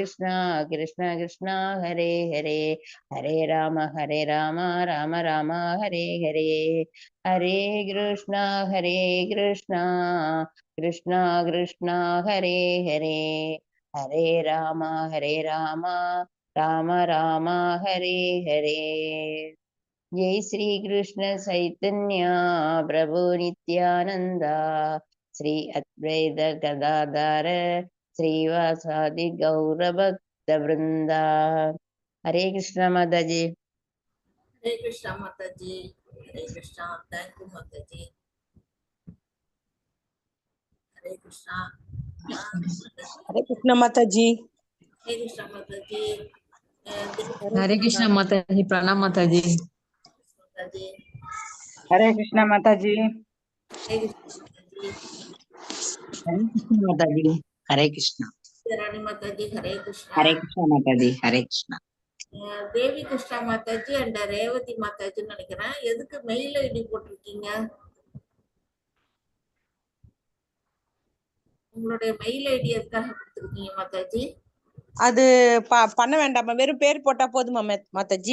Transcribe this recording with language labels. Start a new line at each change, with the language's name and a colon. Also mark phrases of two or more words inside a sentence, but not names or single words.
Sanskrit: कृष्ण कृष्ण हरे हरे, हरे राम राम राम हरे हरे, हरे कृष्ण कृष्ण कृष्ण हरे हरे, हरे राम राम राम राम हरे हरे, जय श्री कृष्ण चैतन्य प्रभु नित्यानंद, श्री अद्वैत गदाधर श्रीवासादि गौर भक्त वृंदा,
Hindi: हरे कृष्ण माता जी। हरे कृष्णा माता जी, हरे कृष्णा,
English: thank you
Hindi: माता जी, हरे कृष्णा, हरे कृष्ण माता जी। हरे कृष्णा माता जी, हरे कृष्णा माता जी, प्रणाम माता जी। மாதாஜி. हरे कृष्णा माता जी। हरे कृष्णा माताजी. हरे कृष्णा माता जी। हरे कृष्णा। रानी माताजी हरे कृष्णा. हरे कृष्णा माता जी। हरे कृष्णा।
Tamil: தேவி கிருஷ்ணா மாதாஜி அண்ட் ரேவதி மாதாஜின்னு நினைக்கிறேன். எதுக்கு மெயில் ஐடி போட்டிருக்கீங்க? உங்களுடைய மெயில் ஐடி எதுக்காக கொடுத்துருக்கீங்க மாதாஜி? அது பண்ண வேண்டாமா, வெறும் பேர் போட்டா போதுமா மாதாஜி?